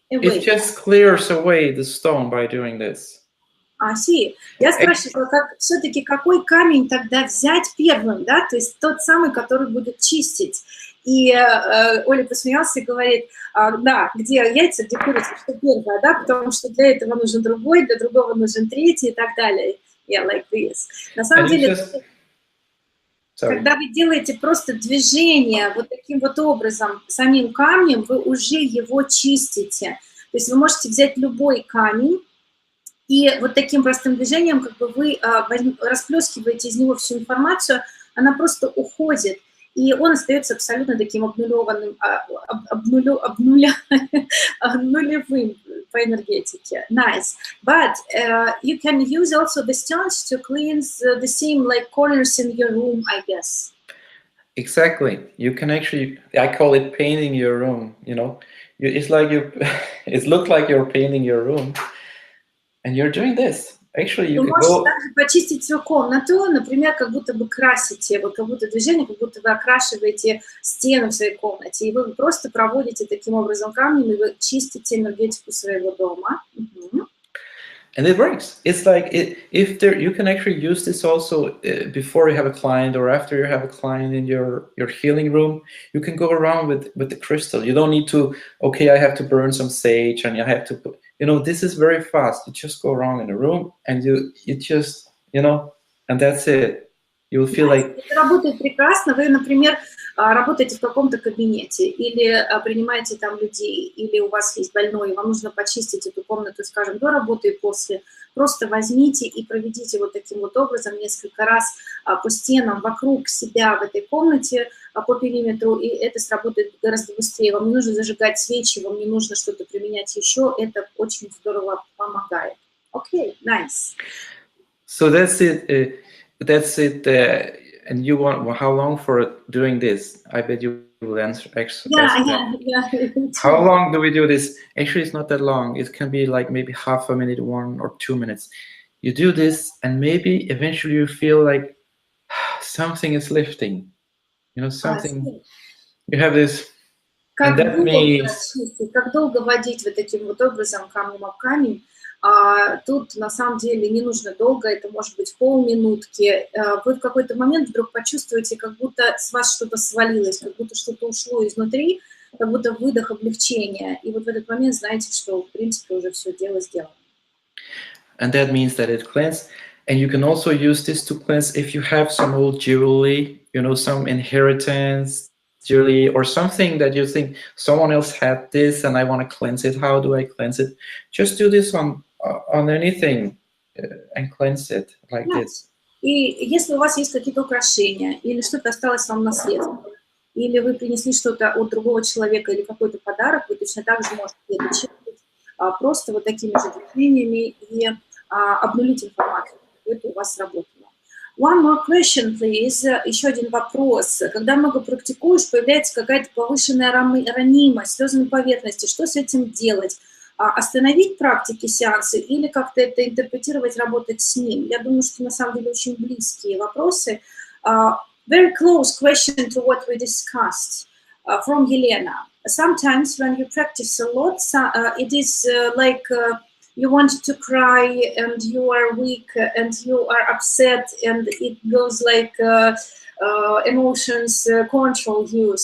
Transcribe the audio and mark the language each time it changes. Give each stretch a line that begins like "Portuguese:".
English: It just clears away the stone by doing this.
Russian: Я спрашивала, все-таки какой камень тогда взять первым, да, то есть тот самый, который будет чистить. И Оля посмеялся и говорит, да, где яйца, где курица, что первое, да, потому что для этого нужен другой, для другого нужен третий и так далее.
English: Yeah, like this.
Russian: На самом деле, когда вы делаете просто движение вот таким вот образом, самим камнем, вы уже его чистите. То есть вы можете взять любой камень, и вот таким простым движением как бы вы расплескиваете из него всю информацию, она просто уходит, и он остается абсолютно таким обнулевым по энергетике.
English: Nice. But you can use also the stones to cleanse the same like corners in your room, I guess. Exactly. You can actually, I call it painting your room, you know. It's like it looks like you're painting your room. And you're doing this. Actually, you can go...
Russian: также почистить свою комнату, например, как будто бы красите, вот как будто движение, как будто вы окрашиваете стены в своей комнате, и вы просто проводите таким образом камнем, и вы чистите энергетику своего дома.
English: And it works. It's like you can actually use this also before you have a client or after you have a client in your healing room. You can go around with the crystal. You don't need to, okay, I have to burn some sage and you have to put, you know, this is very fast. You just go around in the room and you just, you know, and that's it. You'll feel like...
Russian: Это работает прекрасно. Вы, например, работаете в каком-то кабинете или принимаете там людей, или у вас есть больной, и вам нужно почистить эту комнату, скажем, до работы и после. Просто возьмите и проведите вот таким вот образом несколько раз по стенам вокруг себя в этой комнате, по периметру, и это сработает гораздо быстрее. Вам не нужно зажигать свечи, вам не нужно что-то применять еще. Это очень здорово помогает. Окей,
English: nice. So that's it. And you want how long for doing this? I bet you will answer. Yeah. How long do we do this? Actually, it's not that long. It can be like maybe half a minute, 1 or 2 minutes. You do this, and maybe eventually you feel like something is lifting. You know, something. You have this.
Russian: Как долго водить вот таким вот образом камнем об камень? Тут на самом деле не нужно долго, это может быть полминутки. Вы в какой-то момент вдруг почувствуете, как будто с вас что-то свалилось, как будто что-то ушло изнутри, как будто выдох облегчения. И вот в этот момент знаете, что, в принципе, уже все дело сделано.
English: And that means that it cleanses. And you can also use this to cleanse if you have some old jewelry, you know, some inheritance jewelry or something that you think someone else had this and I want to cleanse it. How do I cleanse it? Just do this on anything and cleanse it like this.
Russian: И если у вас есть какие-то украшения или что-то осталось вам в наследство, или вы принесли что-то от другого человека или какой-то подарок, вы точно так же можете это чистить просто вот такими же движениями и обнулить информацию, чтобы это у вас сработало.
English: One more question, please.
Russian: Еще один вопрос. Когда много практикуешь, появляется какая-то повышенная ранимость, слезы на поверхности. Что с этим делать? Остановить практики, сеансы или как-то это интерпретировать, работать с ним? Я думаю, что на самом деле очень близкие вопросы.
English: Very close question to what we discussed from Елена. Sometimes when you practice a lot, it is like you want to cry and you are weak and you are upset and it goes like emotions control you.